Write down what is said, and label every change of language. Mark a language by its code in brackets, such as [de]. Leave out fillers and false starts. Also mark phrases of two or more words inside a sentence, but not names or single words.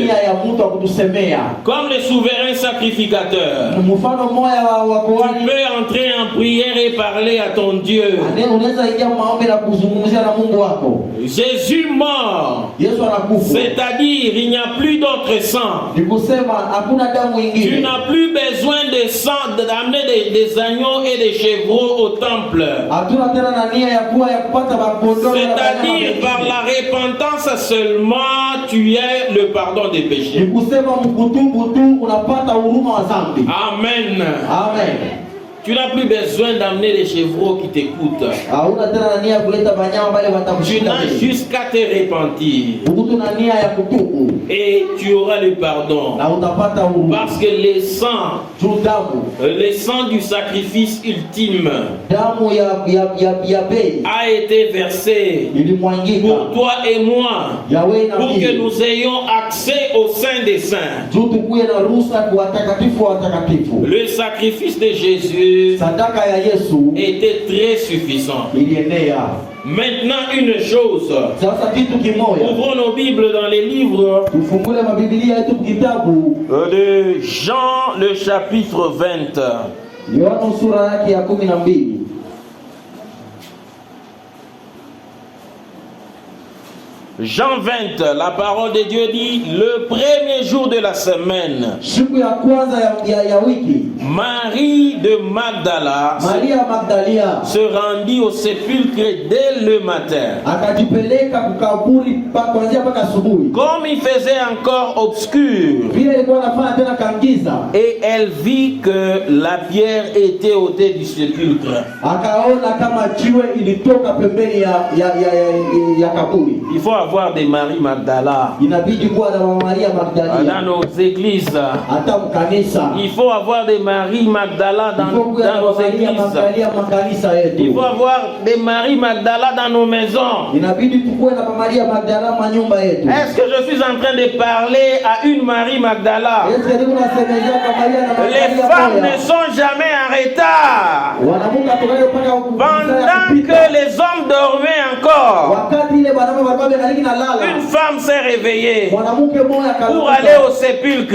[fr] Comme le souverain sacrificateur, tu peux entrer en prière et parler à ton Dieu. Jésus mort [sw] kufa. [fr] C'est-à-dire, il n'y a plus d'autre sang. [sw] Ni kusema hakuna damu [fr] Tu [sw] nyingine. [fr] n'as plus besoin de sang, d'amener des agneaux et des chevreaux au temple. [sw] Hatuna tena na nia ya kuwa ya kupata makondoo. [fr] C'est-à-dire, par la repentance seulement, tu as le pardon des [sw] Ni [fr] péchés. [sw] kusema mkutubu tu unapata huruma wa dhambi. Amen. Amen. [fr] Tu n'as plus besoin d'amener les chevreaux qui t'écoutent. [sw] Hauna tena na nia ya kuleta banyama wale [fr] Tu [sw] watakushinda. [fr] n'as juste qu'à te repentir. [sw] Ukutu na nia ya kutubu [fr] Et tu auras le pardon. [sw] na utapata huruma. [fr] Parce que le sang, [sw] Juu damu, [fr] le sang du sacrifice ultime [sw] damu ya bei [fr] a été versé [sw] ilimwangika [fr] pour toi et moi, [sw] yawe na [fr] pour que [sw] mimi. [fr] nous ayons accès au sein des saints. [sw] Juu tukuye na ruhusa kwa watakatifu wa watakatifu. [fr] Le sacrifice de Jésus [sw] Sadaka ya Yesu [fr] était très suffisant. [sw] ilienea. [fr] Maintenant, une chose. [sw] Sasa kitu kimoja, [fr] Ouvrons nos Bibles dans les livres [sw] tufungule mabibilia yetu kitabu [fr] de Jean, le chapitre 20. [sw] Yohana sura yake ya 12. [fr] Jean 20, la parole de Dieu dit, le premier jour de la semaine, [sw] Siku ya kwanza ya wiki, [fr] Marie de Magdala [sw] Maria Magdalia [fr] se rendit au sépulcre dès le matin. [sw] akajipeleka kukaburi kuanzia mpaka asubuhi. [fr] Comme il faisait encore obscur, [sw] Vile ilikuwa nafanya tena kangiza, [fr] et elle vit que la pierre était ôtée du sépulcre. [sw] akaona kama jiwe ilitoka pembeni ya kaburi. [fr] Il faut avoir des Marie Magdala [sw] Inabidi kuwa na Mama Maria [fr] dans [sw] Magdalia [fr] nos églises. [sw] hata mkanisa. [fr] Il faut avoir des Marie Magdala dans nos églises. Il faut avoir des Marie Magdala dans nos maisons. [sw] Inabidi tukue na Mama Maria Magdala manyumba yetu. [fr] Est-ce que je suis en train de parler à une Marie Magdala? Les femmes ne sont jamais en retard. Pendant que les hommes dormaient encore, une femme s'est réveillée pour aller au sépulcre.